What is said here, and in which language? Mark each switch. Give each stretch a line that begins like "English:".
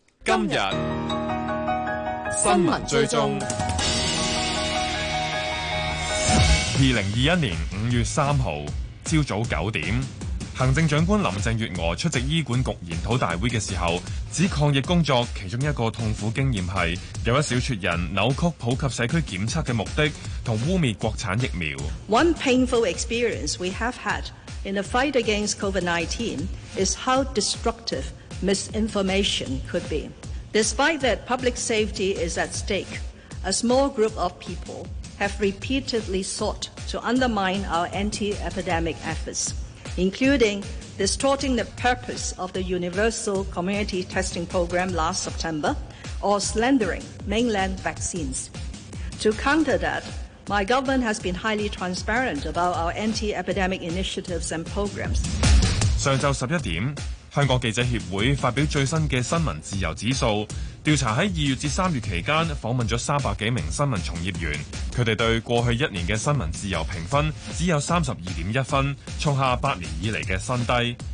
Cantonese: 今日新闻追踪，2021年5月3日朝早9点，行政长官林郑月娥出席医管局研讨大会的时候，指抗疫工作其中一个痛苦经验是有一小撮人扭曲普及社区检测的目的和污蔑国产疫苗。
English: One painful experience we have had in the fight against COVID-19 is how destructive misinformation could be. Despite that public safety is at stake, a small group of people have repeatedly sought to undermine our anti-epidemic efforts, including distorting the purpose of the Universal Community Testing Program last September or slandering mainland vaccines. To counter that, my government has been highly transparent about our anti-epidemic initiatives and programs.
Cantonese: 上午11点香港记者协会发表最新的新闻自由指数调查，在2月至3月期间访问了300多名新闻从业员，他们对过去一年的新闻自由评分只有 32.1 分，创下8年以来的新低。